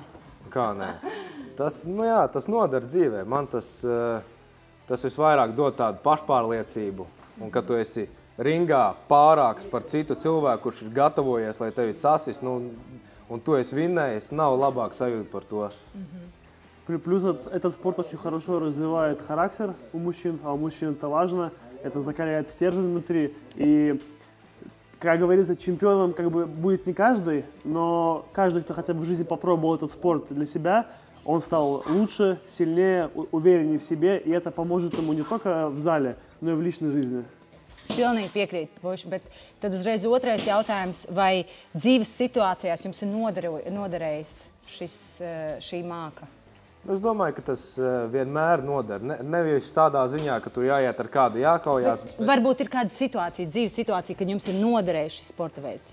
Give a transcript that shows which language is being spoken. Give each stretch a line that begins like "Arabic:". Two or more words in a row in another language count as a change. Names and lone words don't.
Latvian: Kā nē? Tas, nu jā, tas nodara dzīvē. Man tas visvairāk dod tādu pašpārliecību. Un, kad tu esi ringā pārāks par citu cilvēku, kurš ir gatavojies, lai tevi sasist, nu, un tu esi vinnējis, nav labāk sajūta par to.
Russian: Плюс этот спорт очень хорошо развивает характер у мужчин, а у мужчин это важно. Это закаляет стержень внутри. И, как говорится, чемпионом как бы будет не каждый, но каждый, кто хотя бы в жизни попробовал этот спорт для себя, он стал лучше, сильнее, увереннее в себе, и это поможет ему не только в зале, но и в личной жизни.
Latvian: Pilnīgi piekrītu, puiši, bet tad uzreiz otrais jautājums, vai dzīves situācijās jums ir noderējis šī māka? Es domāju, ka tas vienmēr nodara. Nevis tādā ziņā, ka tur jāiet ar kādu jākaujās. Varbūt ir kāda situācija, dzīves situācija, kad jums ir noderējis šis sporta veids.